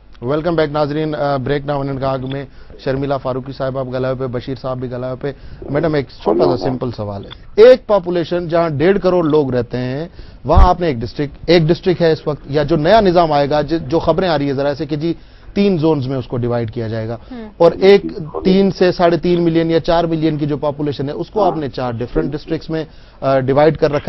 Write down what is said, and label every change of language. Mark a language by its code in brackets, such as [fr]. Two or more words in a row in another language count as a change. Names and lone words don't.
[en] Welcome back नाजरीन। [sd] ब्रेक ना वञण खां अॻु में शर्मिला फारूकी साहिब आप ॻाल्हायो पे, बशीर साहब भी ॻाल्हायो पे। [ur] میڈم ایک چھوٹا سا سمپل سوال ہے، ایک پاپولیشن جہاں 1.5 کروڑ لوگ رہتے ہیں وہاں آپ نے ایک ڈسٹرکٹ ہے اس وقت، یا جو نیا نظام آئے گا، جو خبریں آ رہی ہے ذرا ایسے کہ جی 3 زونز میں اس کو ڈیوائیڈ کیا جائے گا، اور ایک 3 سے 3.5 ملین یا 4 ملین کی جو پاپولیشن ہے اس کو آپ نے 4 [en] different districts [ur] میں ڈیوائیڈ کر رکھا ہے.